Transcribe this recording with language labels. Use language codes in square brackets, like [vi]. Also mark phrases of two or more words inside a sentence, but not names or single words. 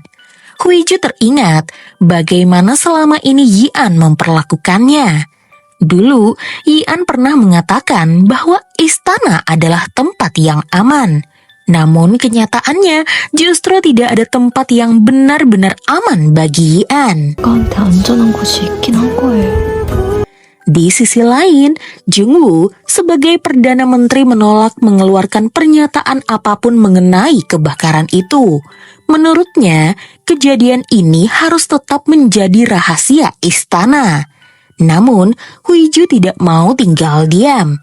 [id] Huiju teringat bagaimana selama ini Yian memperlakukannya. Dulu, Yian pernah mengatakan bahwa istana adalah tempat yang aman. Namun kenyataannya justru tidak ada tempat yang benar-benar aman bagi Yian. [ko] 너한테 안전한 곳이 있긴 한 거예요. [id] Di sisi lain, Jungwoo sebagai Perdana Menteri menolak mengeluarkan pernyataan apapun mengenai kebakaran itu. Menurutnya, kejadian ini harus tetap menjadi rahasia istana. Namun, Huiju tidak mau tinggal diam.